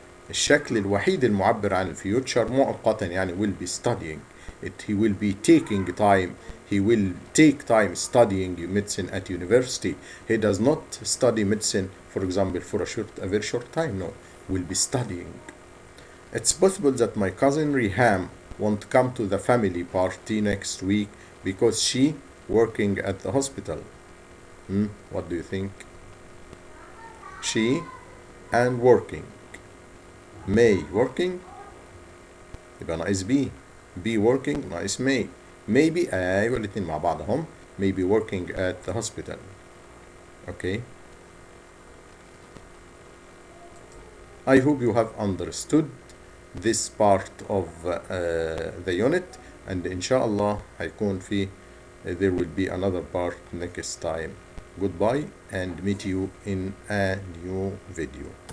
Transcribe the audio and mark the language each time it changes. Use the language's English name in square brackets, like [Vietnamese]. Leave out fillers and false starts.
[Arabic] الشكل الوحيد المعبر عن الفيوتشر مؤقتا يعني [English] will be studying it. He will be taking time. He will take time studying medicine at university. He does not study medicine, for example, for a very short time. No, will be studying. It's possible that my cousin Riham won't come to the family party next week because she working at the hospital. What do you think? She and working. May working [Arabic] يبقى ناقص [English] be working [Arabic] ناقص [English] maybe [Arabic] ايوه الاتنين مع بعضهم. [English] Maybe working at the hospital. Okay. I hope you have understood this part of the unit, and inshallah [Arabic] هيكون في [English] there will be another part next time. Goodbye and meet you in a new video.